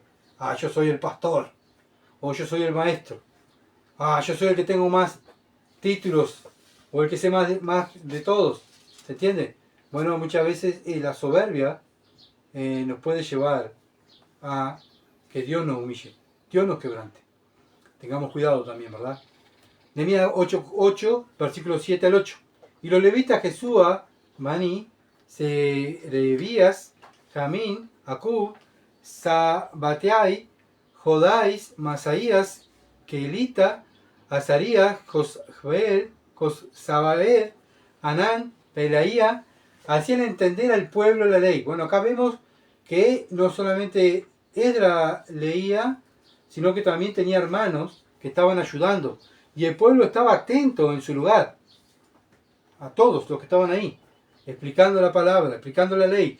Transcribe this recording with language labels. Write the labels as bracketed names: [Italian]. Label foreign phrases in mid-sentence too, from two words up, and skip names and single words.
[Spanish] Ah, yo soy el pastor, o yo soy el maestro, ah, yo soy el que tengo más títulos, o el que sé más de todos. ¿Se entiende? Bueno, muchas veces la soberbia nos puede llevar a que Dios nos humille, Dios nos quebrante. Tengamos cuidado también, ¿verdad? Nehemías 8, versículos 7 al 8. Y los levitas Jesúa, Bani, Serebías, Jamín, Acub, Sabateai, Jodais, Masaías, Keilita, Azarías, Josbeel, Josabael, Anán, Pelaía, hacían entender al pueblo la ley. Bueno, acá vemos que no solamente Esdra leía, sino que también tenía hermanos que estaban ayudando. Y el pueblo estaba atento en su lugar, a todos los que estaban ahí, explicando la palabra, explicando la ley.